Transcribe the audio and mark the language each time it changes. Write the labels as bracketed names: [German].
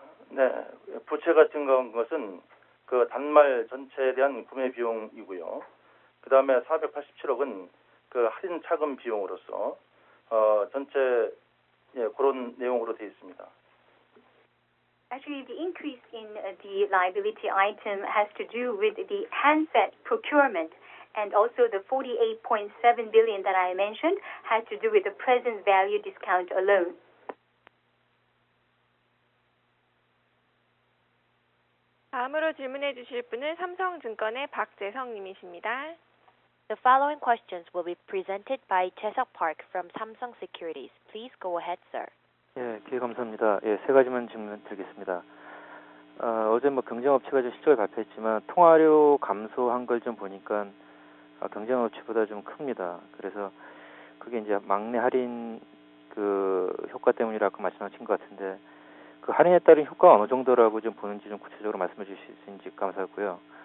[Korean] 네, 부채가 증가한 것은 그 단말 전체에 대한 구매 비용이고요. 그 다음에 487억은 그 할인 차금 비용으로서 전체 그런 내용으로 되어 있습니다. [English] Actually, the increase in the liability item has to do with the handset procurement, and also the 48.7 billion that I mentioned had to do with the present value discount alone. [Korean] 다음으로 질문해 주실 분은 삼성증권의 박재성 님이십니다. [English] The following questions will be presented by Jae-seok Park from Samsung Securities. Please go ahead, sir. [Korean] 예, 기회 감사합니다. 예, 세 가지만 질문 드리겠습니다. 어제 경쟁업체가 좀 실적을 발표했지만 통화료 감소한 걸 좀 보니까 경쟁업체보다 좀 큽니다. 그래서 그게 이제 막내 할인 그 효과 때문이라고 말씀하신 것 같은데 그 할인에 따른 효과가 어느 정도라고 좀 보는지 좀 구체적으로 말씀해 주실 수 있는지 감사하고요.